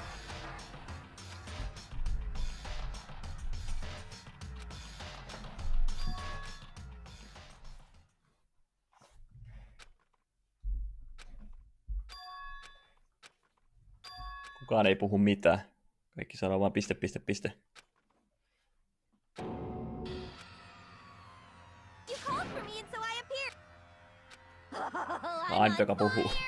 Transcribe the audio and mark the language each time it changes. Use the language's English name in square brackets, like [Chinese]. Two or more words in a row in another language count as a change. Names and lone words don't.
[Finnish] Kukaan ei puhu mitään. Kaikki sanoo vaan piste, piste, piste. [English] You called for me and so I appeared. [Finnish] Ainut joka puhuu.